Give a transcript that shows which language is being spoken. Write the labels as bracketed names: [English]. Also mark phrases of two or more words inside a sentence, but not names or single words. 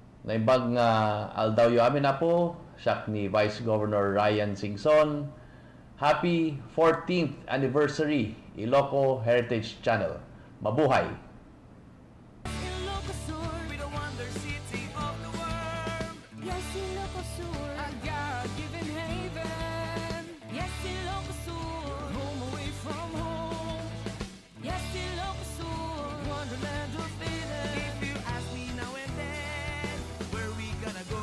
[Iloko] naimbag nga aldaw yu amin na po, siya ni Vice Governor Ryan Singson. [English] Happy 14th anniversary Ilocos Heritage Channel. Mabuhay! Ilocos Sur, we the wonder city of the world. Yes, Ilocos Sur, a God-given haven. Yes, Ilocos Sur, home away from home. Yes, Ilocos Sur, wonderland of feeling. If you ask me now and then, where we gonna go?